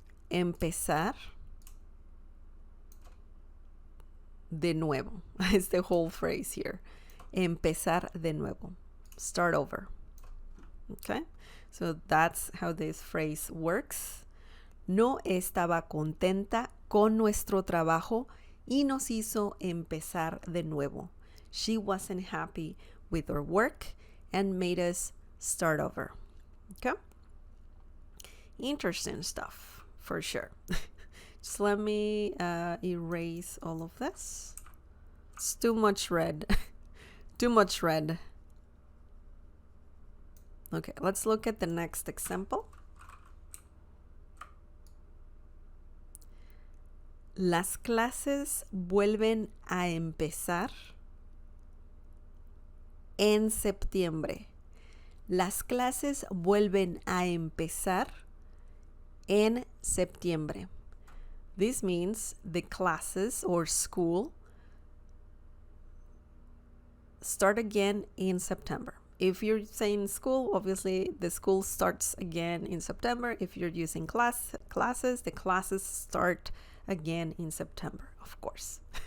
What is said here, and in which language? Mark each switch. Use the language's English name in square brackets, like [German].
[Spanish] Empezar de nuevo. [English] It's the whole phrase here. [Spanish] Empezar de nuevo. [English] Start over. Okay. So that's how this phrase works. [Spanish] No estaba contenta con nuestro trabajo y nos hizo empezar de nuevo. [English] She wasn't happy with her work and made us start over. Okay? Interesting stuff, for sure. Just let me erase all of this. It's too much red. Too much red. Okay, let's look at the next example. [Spanish] Las clases vuelven a empezar en septiembre. Las clases vuelven a empezar en septiembre. [English] This means the classes or school start again in September. If you're saying school, obviously the school starts again in September. If you're using classes, the classes start again in September, of course.